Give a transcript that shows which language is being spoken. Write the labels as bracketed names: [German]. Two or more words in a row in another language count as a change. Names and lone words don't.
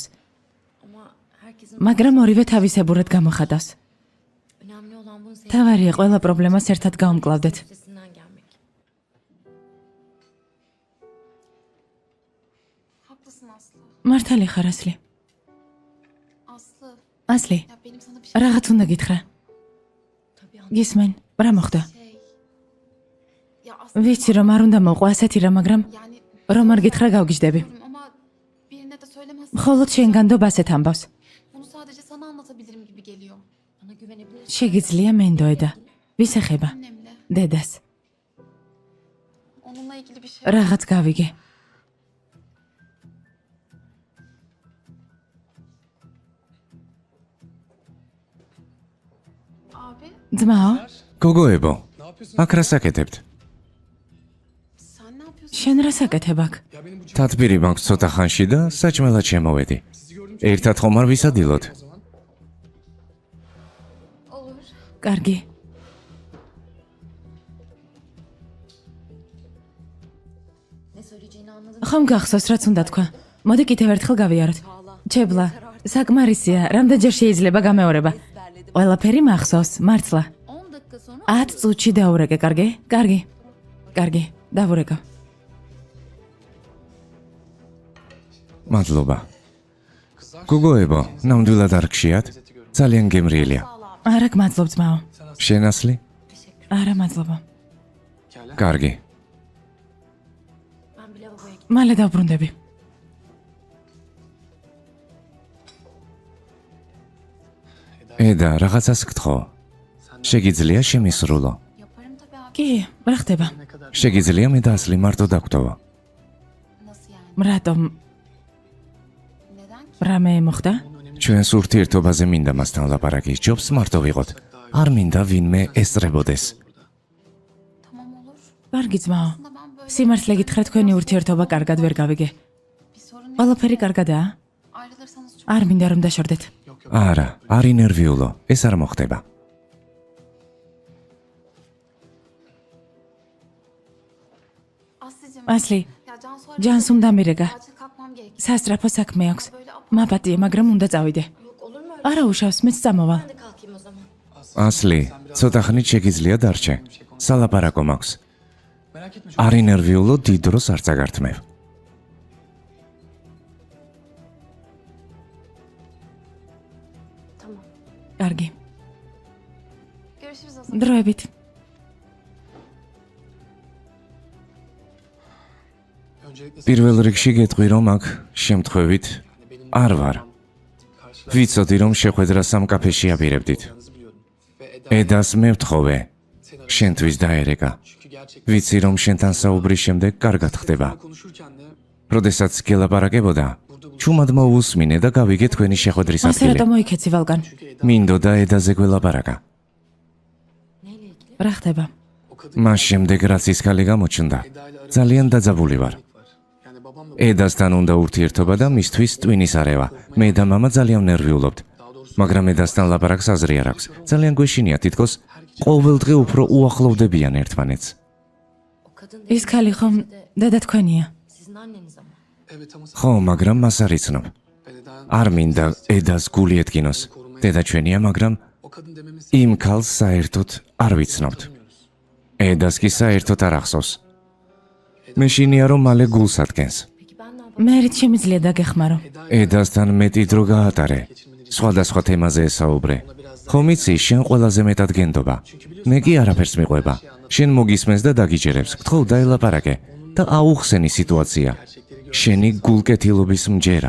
[Georgian] მაგრამ ორივე თავისებურად გამოხატავს. თავარია ყველა პრობლემას ერთად გავუმკლავდეთ. [Turkish] Haklısın Aslı. [Georgian] მართალი ხარ ასლი. [Turkish] Aslı. [Georgian] ასლი, [Turkish] Ya benim sana bir [Georgian] რაღაც უნდა გითხრა. [Turkish] tabii [Georgian] გისმენ, რა მოხდა? [Turkish] şey. Ya Aslı [Georgian] ვიცი რომ არ უნდა მოყვა ასეთი რა, მაგრამ [Turkish] yani [Georgian] რომ არ გითხრა გავგიჟდები. [Turkish] bilmiyorum ama birine de söylemezsin. [Georgian] მხოლოდ შენგან დო ასეთ ამბავს. [Turkish] Bunu sadece sana anlatabilirim gibi geliyor. Bana güvenebilirsin. [Georgian] შეგიძლია მენდოედა. ვის ეხება? [Turkish] Annemle. [Georgian] დედას. [Turkish] Onunla ilgili bir şey. [Georgian] რაღაც გავიგე. [Turkish] Abi [Georgian] ძმაო, გოგოებო, აქ რა საკეთებთ? [Turkish] sen ne yapıyorsun? [Georgian] შენ რა საკეთებ აქ? თათბირი მაქვს ცოტა ხანში და საჭმელად შემოვედი. ერთად ხომ არ ვისადილოთ? [Turkish] Olur. [Georgian] კარგი. [Turkish] Ne söyleyeceğini anladım. [Georgian] ხომ გახსოვს რაც უნდა თქვა? მოდი კიდევ ერთხელ გავიაროთ. ჩებლა, საკმარისია, რამდენჯერ შეიძლება გამეორება? ყველაფერი მახსოვს, მართლა. [Turkish] 10 dakika sonra [Georgian] 10 წუთში დაურეკე, კარგი? კარგი. კარგი, დავურეკა. მადლობა. გოგოებო, ნამდვილად არ გშიათ? ძალიან გემრიელია. არა გმადლობ ძმაო. შენ ასლი? არა მადლობა. კარგი. [Turkish] ben bir lavaboya gittim. [Georgian] მალე დავბრუნდები. eda, რაღაცას გთხოვ. შეგიძლია შემისრულო. [Turkish] Yaparım tabii abi. [Georgian] კი, რა ხდება? შეგიძლია მე და ასლი მარტო დაგვრდოვა. [Turkish] Nasıl yani? [Georgian] რატომ? [Turkish] Neden ki? [Georgian] რამე მოხდა? ჩვენს ურთიერთობაზე მინდა მასთან ლაპარაკი, ჯობს მარტო ვიყოთ. არ მინდა ვინმე ესწრებოდეს. [Turkish] Tamam olur. [Georgian] კარგი ძმაო. [Turkish] Aslında ben böyle [Georgian] სიმართლე გითხრა თქვენი ურთიერთობა კარგად ვერ გავიგე. [Turkish] bir sorun yok. [Georgian] ყველაფერი კარგადაა? [Turkish] Ayrılırsanız çok [Georgian] არ მინდა რომ დაშორდეთ. არა, არ ინერვიულო, ეს არ მოხდება. [Turkish] Aslıcığım. [Georgian] ასლი, [Turkish] Ya Cansu [Georgian] ჯანს უნდა მირეგა. [Turkish] acil kalkmam gerek. [Georgian] სასწრაფო საქმე აქვს. [Turkish] Böyle [Georgian] მაპატიე, მაგრამ უნდა წავიდე. [Turkish] Yok olur mu öyle? [Georgian] არა უშავს, მეც წამოვალ. [Turkish] Ben de kalkayım o zaman. [Georgian] ასლი, ცოტა ხნით შეგიძლია დარჩე. სალაპარაკო მაქვს. არ ინერვიულო, დიდ დროს არ წაგართმევ. [Turkish] Tamam. [Georgian] კარგი. [Turkish] Görüşürüz o zaman. [Georgian] დროებით. პირველ რიგში გეტყვი რომ აქ შემთხვევით არ ვარ. ვიცოდი რომ შეხვედრა სამ კაფეში აპირებდით. ედას მე ვთხოვე. შენთვის დაერეკა. ვიცი რომ შენთან საუბრის შემდეგ კარგად ხდება. როდესაც გელაპარაკებოდა, ჩუმად მოусმინე და გავიგე თქვენი შეხვედრის ასე ადგილი. რატომ მოიქეცი ვალგან? მინდოდა ედაზე გველაპარაკა. [Turkish] Neyle ilgili? [Georgian] რა ხდება? მას შემდეგ რაც ის ქალი გამოჩნდა, ძალიან დაძაბული ვარ. ედასთან უნდა ურთიერთობა და მისთვის ტვინის არევა. მე და მამა ძალიან ნერვიულობთ. მაგრამ ედასთან ლაპარაკს აზრი არ აქვს. ძალიან გვეშინია თითქოს ყოველდღე უფრო უახლოვდებიან ერთმანეთს. [Turkish] O kadın [Georgian] ის ქალი ხომ დედა თქვენია? [Turkish] sizin anneniz ama. [Georgian] ხო, მაგრამ მას არ იცნობ. არ მინდა ედას გული ედგინოს. დედა ჩვენია, მაგრამ იმ ქალს საერთოდ არ ვიცნობთ. ედას კი საერთოდ არ ახსოვს. მეშინია რომ მალე გულს ადგენს. [Turkish] Peki ben ne yapayım? [Georgian] მე რით შემიძლია დაგეხმარო? ედასთან მეტი დრო გაატარე. სხვადასხვა თემაზე ესაუბრე. ხომ იცი, შენ ყველაზე მეტად გენდობა. მე კი არაფერს მიყვება. შენ მოგისმენს და დაგიჯერებს. გთხოვ დაელაპარაკე და აუხსენი სიტუაცია. შენი გულკეთილობის მჯერა.